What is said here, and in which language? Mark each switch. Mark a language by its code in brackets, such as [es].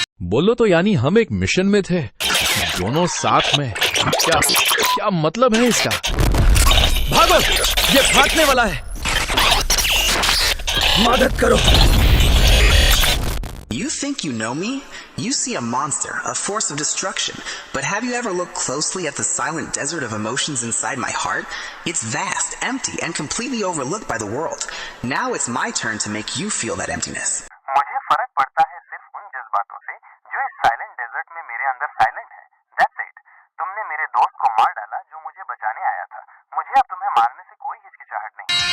[hi] बोलो तो यानी हम एक मिशन में थे, दोनों साथ में। क्या मतलब है इसका? भागो, ये फाटने वाला है, मदद करो। [en] You think you know me? You see a monster, a force of destruction. But have you ever looked closely at the silent desert of emotions inside my heart? It's vast, empty, and completely overlooked by the world. Now it's my turn to make you feel that emptiness. [hi] मुझे फर्क पड़ता है सिर्फ उन जज्बातों से जो इस [en] silent desert [hi] में मेरे अंदर साइलेंट है। [en] That's it. [hi] तुमने मेरे दोस्त को मार डाला जो मुझे बचाने आया था। मुझे अब तुम्हें मारने से कोई हिचकिचाहट नहीं।